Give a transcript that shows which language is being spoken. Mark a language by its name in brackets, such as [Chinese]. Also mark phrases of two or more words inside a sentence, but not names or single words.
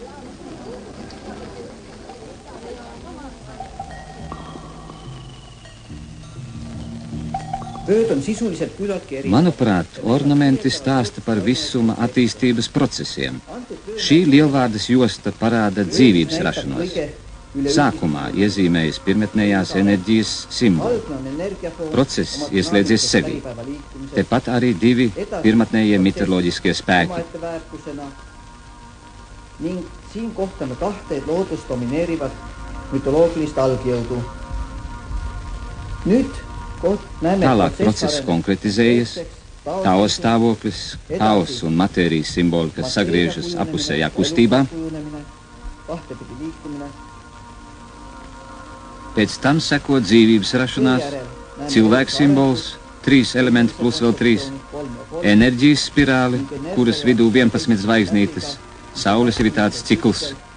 [Latvian] Manuprāt, ornamenti stāsta par visuma attīstības procesiem. Šī Lielvārdes josta parāda dzīvības rašanos. Sākumā iezīmējas pirmotnējās enerģijas simboli. Process ieslēdzies sevī. Tepat arī 2 pirmotnējie mitoloģiskie spēki. [Estonian] Ning siin kohtame 2 loodust domineerivat mütoloogilist algjõudu. Nüüd [Latvian] tālāk process konkretizējas, Tao stāvoklis, haoss un matērijas simboli, kas sagriežas apusējā kustībā. Pēc tam seko dzīvības rašanās, cilvēks simbols, 3 elementi plus vēl 3, enerģijas spirāli, kuras vidū 11 zvaigznītes, saules ritāts cikls.